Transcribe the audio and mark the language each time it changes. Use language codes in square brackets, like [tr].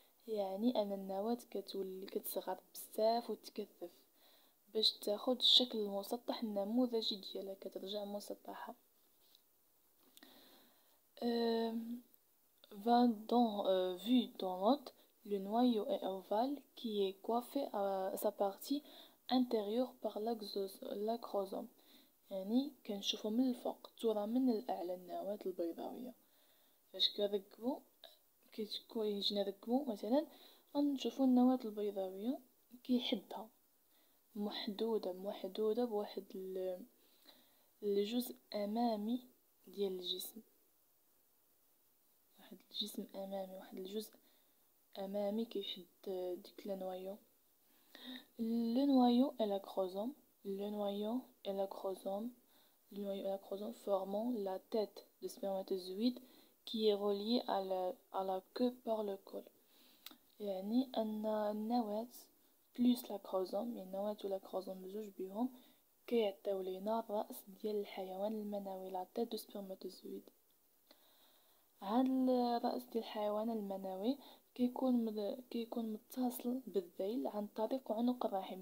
[ar] يعني ان النواة كتولي كتصغر بزاف وتكثف باش تاخد الشكل المسطح النموذجي ديالها، كترجع مسطحة. [fr] Vu dans l'autre, le noyau est ovale qui est coiffé à sa partie intérieure par l'acrosome. [ar] يعني كنشوفو من الفوق الترى من الأعلى النواة البيضاوية. فاش كنركبو يجي نركبو مثلا غنشوفو النواة البيضاوية كيحدها محدودة بواحد الجزء أمامي ديال الجسم، واحد الجزء أمامي كيشد ديك لنوايو. [fr] Le noyau et l'acrosome formant la tête de spermatozoïde qui est reliée à la queue par le col. [ar] يعني أن النواة بلوس لاكروزوم، يعني النواة والأكروزوم بجوج بيهم كيعطيو لينا الرأس ديال الحيوان المنوي، [fr] لا تيت دو سبرماتوزويد. [ar] هاد الرأس ديال الحيوان المنوي كيكون متصل بالذيل عن طريق عنق الرحم.